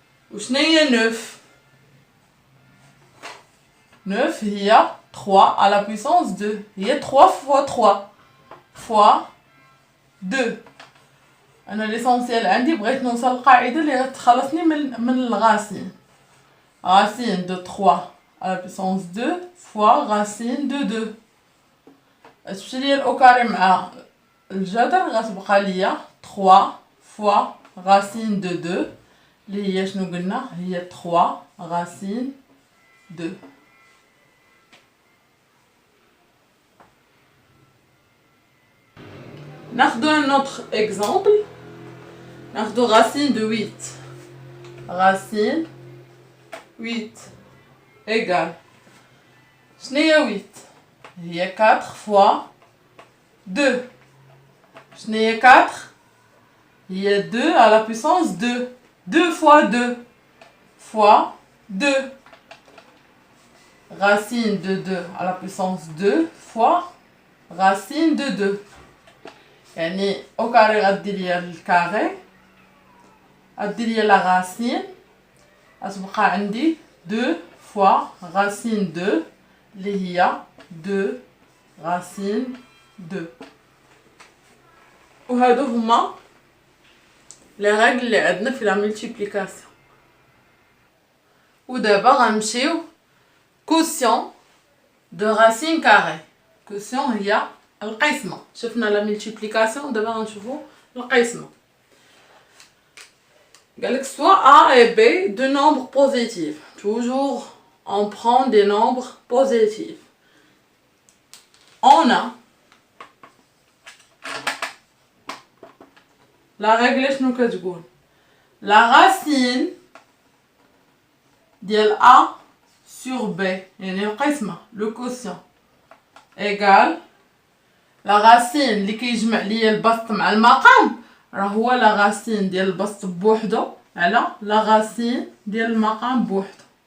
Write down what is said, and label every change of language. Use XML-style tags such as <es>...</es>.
<ar>وشنو هي</ar> <fr>9 9 هي 3 à la puissance 2 هي 3 fois 3 fois 2.</fr> <ar>انا ليسونسيال عندي بغيت نوصل القاعده اللي غتخلصني من الغاسين.</ar> <fr>Racine de 3 à la puissance 2 fois racine de 2.</fr> <ar>تمشي ليا الاو كاري مع الجذر غتبقى ليا 3 فوا</ar> <fr>racine de 2</fr> <ar>اللي هي شنو قلنا هي 3 racine 2. ناخدو</ar> <fr>un autre exemple.</fr> <ar>ناخدو</ar> <fr>racine de 8. Racine 8 égale</fr> <ar>شنو هي 8 هي</ar> <fr>4 fois 2.</fr> <ar>شنو هي 4 هي</ar> <fr>2 à la puissance 2 2 fois 2 fois 2. racine de 2 à la puissance 2 fois racine de 2.</fr> <ar>يعني au carré غدير ليا الكاري غدير ليا لا racine غتبقى عندي</ar> <fr>2 fois racine 2</fr> <ar>اللي هي 2 racine 2. وهادو هما لي ريغل اللي عندنا في لا ملتيبليكاسيون. ودابا غنمشيو كوسيون دو راسين كاري. كوسيون هي القسمة. شفنا لا ملتيبليكاسيون دابا غنشوفو القسمة. قالك</ar> <fr>soit A et B deux nombres positifs. Toujours on prend des nombres positifs.</fr> <ar>On a la règle شنو كتقول؟ la racine ديال A sur B يعني القسمة</ar> <fr>le quotient égale la racine</fr> <ar>اللي كيجمع ليا البسط مع المقام راه هو la racine ديال البسط بوحدو على la racine ديال المقام بوحدو.</ar>